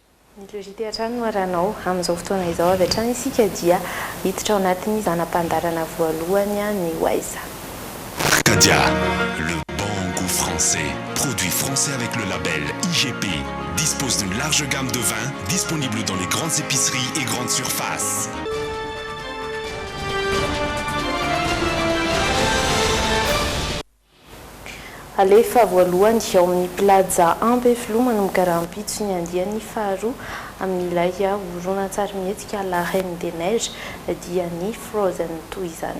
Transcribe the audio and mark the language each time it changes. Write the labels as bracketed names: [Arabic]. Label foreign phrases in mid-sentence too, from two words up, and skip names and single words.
[Malagasy] Ny lojité hatrany no aranao amin'izao fotoana izao avy hatrany isika dia hiditra ao anatin'ny zanam-pandarana voalohany ny Wise. Arcadia, [French] le bon goût français, produit français avec le label IGP, dispose d'une large gamme de vins disponible dans les grandes épiceries et grandes surfaces. [Malagasy] Alefa voalohany ao amin'ny plaza Ambefilo manomboka rahampitso ny andiany faharoa amin'ilay horonan-tsary mihetsika La Reine des Neiges dia ny Frozen 2 izany.